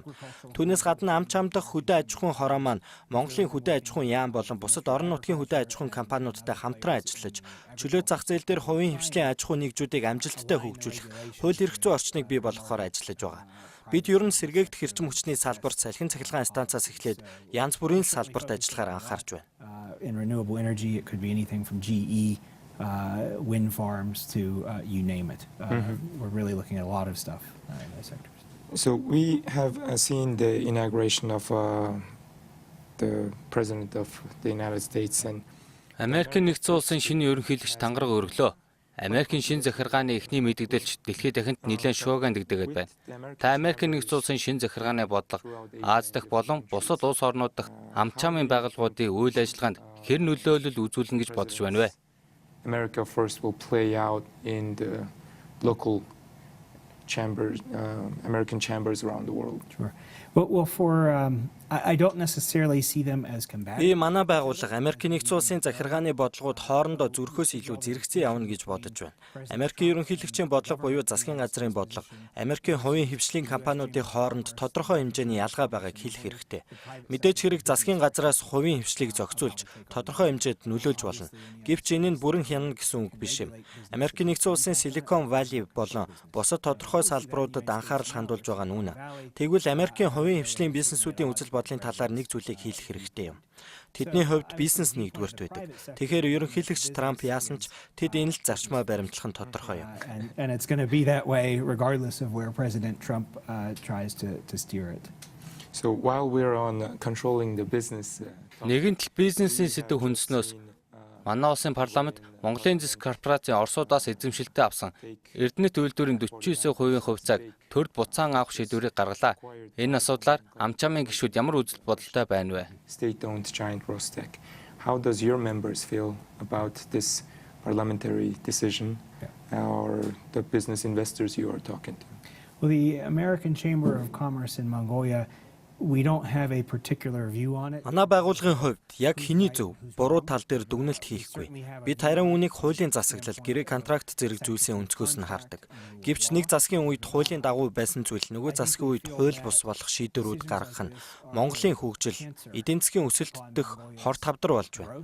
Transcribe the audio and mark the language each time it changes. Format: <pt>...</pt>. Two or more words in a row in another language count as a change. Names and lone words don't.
<mn>Түүнээс гадна ам чам дахь хөдөө аж ахуйн хороо маань Монголын хөдөө аж ахуйн яам болон бусад орон нутгийн хөдөө аж ахуйн компаниудтай хамтран ажиллаж, чөлөө зах зээл дээр хувийн хвшлийн аж ахуйн нэгжүүдийг амжилттай хөгжүүлэх, хууль эрх зүйн орчныг бий болгохоор ажиллаж байгаа. Бид ер нь сэргээгдэх эрчим хүчний салбарт салхин цахилгаан станцаас эхлээд янз бүрийн салбарт ажиллахаар анхаарч байна.</mn> <en>In renewable energy, it could be anything from GE, wind farms to you name it. We're really looking at a lot of stuff in those sectors. So we have seen the inauguration of the President of the United States and</en> <mn>Америкийн нэгдсэн улсын шинэ ерөнхийлөгч тангараг өргөлөө. Америкийн шинэ захиргааны эхний мэдэгдэлч дэлхийд дахинд нэлээд шуугиан дэгдэгэд байна. Та Америкийн нэгдсэн улсын шинэ захиргааны бодлого Аз дахь болон бусад улс орнууд дахь ам чамын байгууллагуудын үйл ажиллагаанд хэр нөлөөлөл үзүүлнэ гэж бодож байна вэ?</mn> <en>America first will play out in the local chambers, American chambers around the world. Sure. Well, for I don't necessarily see them as combative.</en> <mn>Би манай байгууллага Америкийн нэгдсэн улсын захиргааны бодлогууд хоорондоо зүрхөөс илүү зэрэгцэн явна гэж бодож байна. Америкийн ерөнхийлөгчийн бодлого буюу засгийн газрын бодлого, Америкийн хувийн хвшлийн компаниудын хооронд тодорхой хэмжээний ялгаа байгааг хэлэх хэрэгтэй. Мэдээж хэрэг засгийн газраас хувийн хвшлийг зохицуулж тодорхой хэмжээнд нөлөөлж болно. Гэвч энэ нь бүрэн хянана гэсэн үг биш юм. Америкийн нэгдсэн улсын Silicon Valley болон бусад тодорхой салбаруудад анхаарал хандуулж байгаа нь үнэ. Тэгвэл Америкийн хувийн хвшлийн бизнесүүдийн үзэл бодлын талаар нэг зүйлийг хэлэх хэрэгтэй юм. Тэдний хувьд бизнес нэгдүгээрт байдаг. Тэгэхээр ерөнхийлөгч Трамп яасан ч тэд энэ л зарчмаа баримтлах нь тодорхой юм.</mn> <en>And it's going to be that way regardless of where President Trump tries to steer it. So while we're on controlling the business,</en> <mn>Нэгэнт бизнесийн сэдв хүнснөөс Манай улсын парламент Монголын зэс корпорацийн Оросуудаас эзэмшилтээ авсан Эрдэнэт үйлдвэрийн 49% хувьцааг төрд буцаан авах шийдвэрийг гаргалаа. Энэ асуудлаар Амчаамын гишүүд ямар үзэл бодолтой байна вэ?</mn> <en>State-owned giant Rostec. How does your members feel about this parliamentary decision, or the business investors you are talking to? Well, the American Chamber of Commerce in Mongolia, we don't have a particular view on it.</en> <mn>Манай байгууллагын хувьд яг хэний зөв, буруу тал дээр дүгнэлт хийхгүй. Бид харин үүнийг хуулийн засаглал, гэрээ контракт зэрэг зүйлсийн өнцгөөс нь хардаг. Гэвч нэг засгийн үед хуулийн дагуу байсан зүйл нөгөө засгийн үед хууль бус болох шийдвэрүүд гаргах нь Монголын хөгжил, эдийн засгийн өсөлт дэх хор тавдар болж байна.</mn>